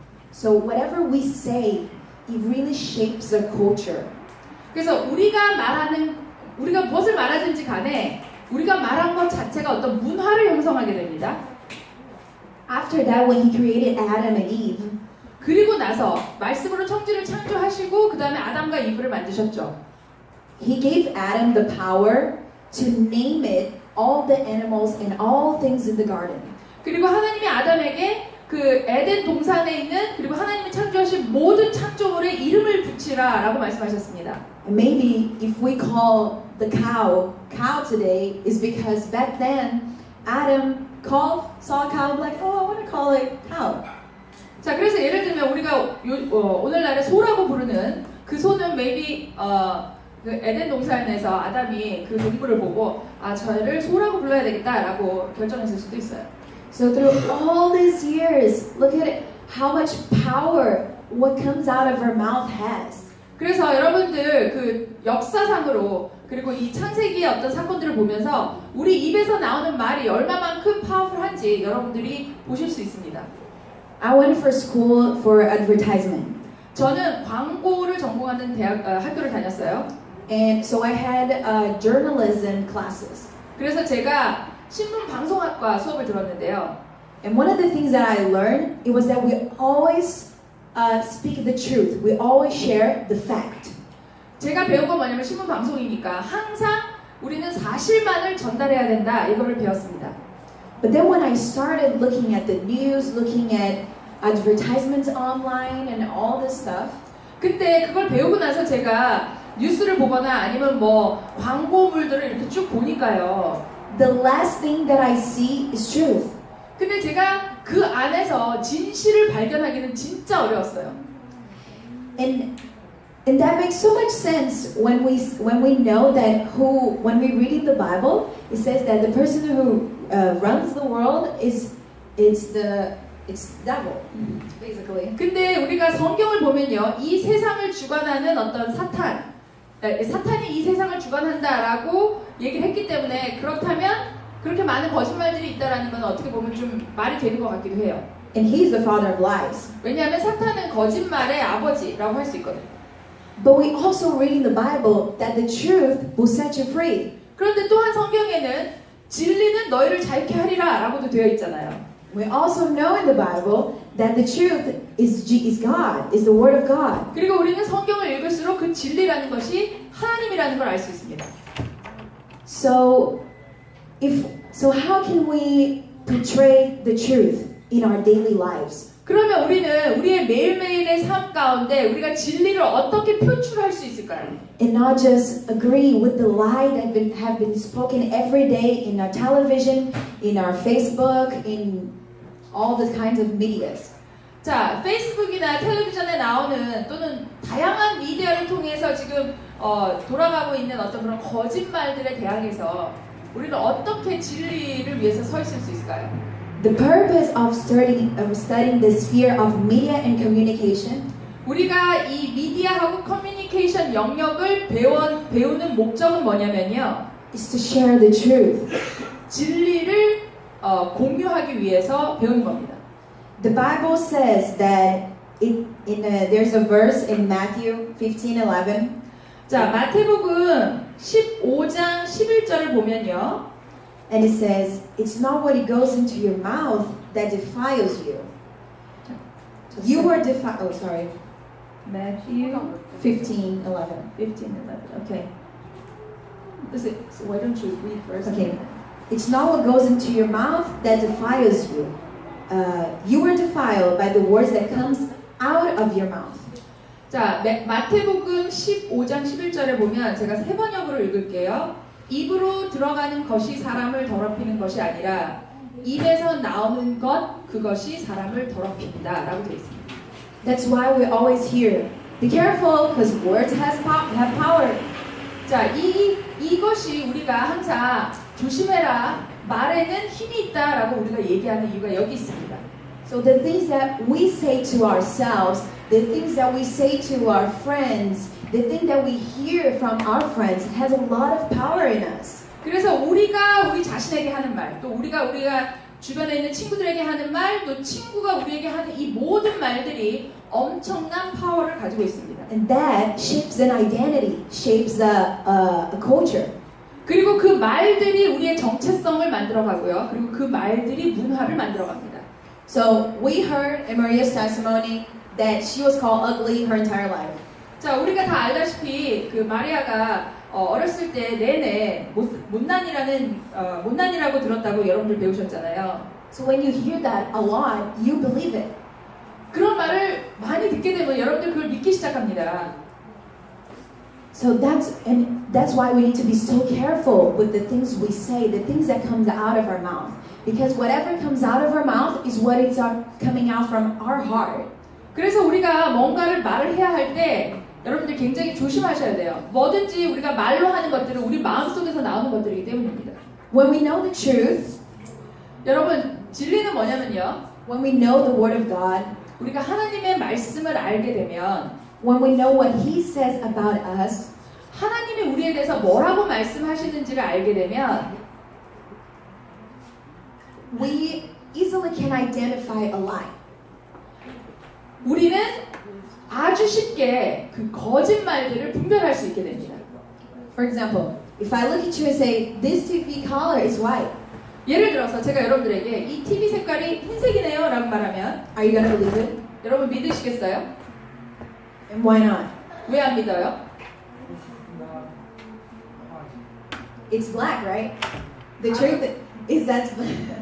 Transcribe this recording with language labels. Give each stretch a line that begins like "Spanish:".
English: So whatever we say, it really shapes our culture.
Korean: 그래서 우리가 무엇을 말하든지 간에 우리가 말한 것 자체가 어떤 문화를 형성하게 됩니다.
English: After that, when He created Adam and Eve,
Korean: 그리고 나서 말씀으로 천지를 창조하시고 그 다음에 아담과 이브를 만드셨죠.
English: He gave Adam the power to name it all the animals and all things in the garden.
Korean: 그리고 하나님이 아담에게 그 에덴 동산에 있는 그리고 하나님이 창조하신 모든 창조물의 이름을 붙이라라고 말씀하셨습니다.
English: And maybe if we call the cow today, is because back then Adam saw a cow like, oh, I want to call it cow.
Korean: 자, 그래서 예를 들면 우리가 오늘날에 소라고 부르는 그 소는
English: maybe
Korean: 그 에덴 동산에서 아담이 그 동물을 보고 저를 소라고 불러야 되겠다라고 결정했을 수도 있어요.
English: So through all these years, look at it, how much power what comes out of our mouth has.
Korean: 그래서 여러분들 그 역사상으로 그리고 이 창세기의 어떤 사건들을 보면서 우리 입에서 나오는 말이 얼마만큼 파워풀한지 여러분들이 보실 수 있습니다.
English: I went for school for advertisement.
Korean: 저는 광고를 전공하는 학교를 다녔어요.
English: And so I had journalism classes.
Korean: 그래서 제가 신문 방송학과 수업을 들었는데요.
English: And one of the things that I learned, it was that we always speak the truth. We always share the fact.
Korean: 제가 배운 건 뭐냐면 신문 방송이니까 항상 우리는 사실만을 전달해야 된다 이거를 배웠습니다.
English: But then when I started looking at the news, looking at advertisements online and all this stuff,
Korean: 근데 그걸 배우고 나서 제가 뉴스를 보거나 아니면 뭐 광고물들을 이렇게 쭉 보니까요.
English: the last thing that I see is truth.
Korean: 근데 제가 그 안에서 진실을 발견하기는 진짜 어려웠어요.
English: And that makes so much sense when we know that when we read in the Bible, it says that the person who runs the world is it's devil, basically.
Korean: 근데 우리가 성경을 보면요, 이 세상을 주관하는 어떤 사탄이 이 세상을 주관한다라고 얘기를 했기 때문에 그렇다면 그렇게 많은 거짓말들이 있다라는 건 어떻게 보면 좀 말이 되는 것 같기도 해요.
English: And he's the father of lies.
Korean: 왜냐하면 사탄은 거짓말의 아버지라고 할 수 있거든요.
English: But we also read in the Bible that the truth will set you free.
Korean: 그런데 또한 성경에는 진리는 너희를 자유케 하리라 라고도 되어 있잖아요.
English: We also know in the Bible that the truth is God, is the word of God.
Korean: 그리고 우리는 성경을 읽을수록 그 진리라는 것이 하나님이라는 걸 알 수 있습니다.
English: So how can we portray the truth in our daily lives?
Korean: 그러면 우리는 우리의 매일매일의 삶 가운데 우리가 진리를 어떻게 표출할 수 있을까요?
English: And not just agree with the lie that have been spoken every day in our television, in our Facebook, in all the kinds of medias.
Korean: 자, 페이스북이나 텔레비전에 나오는 또는 다양한 미디어를 통해서 지금 돌아가고 있는 어떤 그런 거짓말들에 대항해서 우리는 어떻게 진리를 위해서 서 있을 수 있을까요?
English: The purpose of studying the sphere of media and communication
Korean: 우리가 이 미디어하고 커뮤니케이션 영역을 배우는 목적은 뭐냐면요.
English: is to share the truth.
Korean: 진리를 공유하기 위해서 배우는 겁니다.
English: The Bible says that there's a verse in Matthew 15:11.
Korean: 자, 마태복음 15장 11절을 보면요.
English: And it says, it's not what goes into your mouth that defiles you. You were defiled. Oh, sorry. Matthew 15:11. 15:11. Okay. So why don't you read first? Okay. It's not what goes into your mouth that defiles you. You were defiled by the words that comes out of your mouth.
Korean: 자, 마태복음 15장 11절에 보면 제가 세 번역으로 읽을게요. 입으로 들어가는 것이 사람을 더럽히는 것이 아니라 입에서 나오는 것 그것이 사람을 더럽힌다 라고 되어 있습니다.
English: That's why we always hear, be careful because words have power.
Korean: 자, 이것이 우리가 항상 조심해라, 말에는 힘이 있다라고 우리가 얘기하는 이유가 여기 있습니다.
English: So the things that we say to ourselves, the things that we say to our friends, the thing that we hear from our friends has a lot of power in us.
Korean: 그래서 우리가 우리 자신에게 하는 말, 또 우리가 주변에 있는 친구들에게 하는 말, 또 친구가 우리에게 하는 이 모든 말들이 엄청난 파워를 가지고 있습니다.
English: And that shapes an identity, shapes a culture.
Korean: 그리고 그 말들이 우리의 정체성을 만들어가고요. 그리고 그 말들이 문화를 만들어갑니다.
English: So we heard in Maria's testimony that she was called ugly her entire life.
Korean: 자, 우리가 다 알다시피 그 마리아가 어렸을 때 내내 못난이라고 들었다고 여러분들 배우셨잖아요.
English: So when you hear that a lot, you believe it.
Korean: 그런 말을 많이 듣게 되면 여러분들 그걸 믿기 시작합니다.
English: So that's why we need to be so careful with the things we say, the things that comes out of our mouth. Because whatever comes out of our mouth is what is coming out from our heart.
Korean: 그래서 우리가 뭔가를 말을 해야 할 때 여러분들 굉장히 조심하셔야 돼요. 뭐든지 우리가 말로 하는 것들은 우리 마음속에서 나오는 것들이기 때문입니다.
English: When we know the truth,
Korean: 여러분, 진리는 뭐냐면요.
English: when we know the word of God,
Korean: 우리가 하나님의 말씀을 알게 되면
English: when we know what He says about us,
Korean: 하나님이 우리에 대해서 뭐라고 말씀하시는지를 알게 되면
English: we easily can identify a lie.
Korean: 우리는 아주 쉽게 그 거짓말들을 분별할 수 있게 됩니다.
English: For example, if I look at you and say, this TV color is white,
Korean: 예를 들어서 제가 여러분들에게 이 TV 색깔이 흰색이네요 라고 말하면
English: are you going to believe it?
Korean: 여러분 믿으시겠어요?
English: And why not?
Korean: 왜 안 믿어요?
English: It's black, right? The truth is that's black.